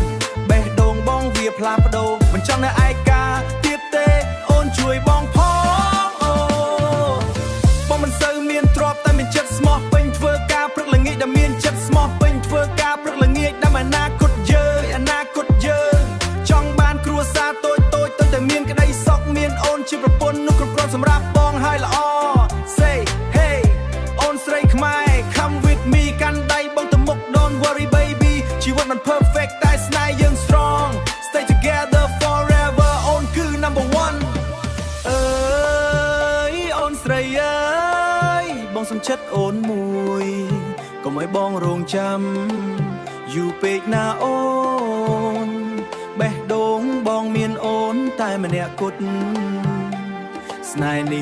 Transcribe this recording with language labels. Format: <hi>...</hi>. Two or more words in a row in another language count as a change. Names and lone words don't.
<km>បេះដូងបងវាផ្លាស់ប្ដូរមិនចង់នៅឯកាទៀតទេអូនជួយបងផងអូបងមិនសូវមានទ្រព្យតែមានចិត្តស្មោះពេញធ្វើការព្រឹកល្ងាចដែលមានចិត្តស្មោះពេញធ្វើការ ព្រឹកល្ងាចដើម្បីអនាគតយើងចង់បានគ្រួសារតូចតែមានក្តីសុខមានអូនជាប្រពន្ធនោះគ្រប់គ្រាន់សម្រាប់បងហើយ ល្អ</km> <en>Say hey</en> <km>អូនស្រីខ្មែរ</km> <en>Come with me</en> <km>កាន់ដៃបងទៅមុខ</km> <en>Don't worry baby</en> <km>ជីវិតមិន perfect តែស្នេហ៍យើង strong</km> <en>Stay together forever</en> <km>អូនគឺ</km> <en>number one</en> <km>អើយអូនស្រីអើយបងសុំចិត្តអូនមួយកុំឲ្យបងរងចាំយូរពេកណាអូនបេះដូងបងមានអូនតែម្នាក់គត់ស្នេហ៍</km>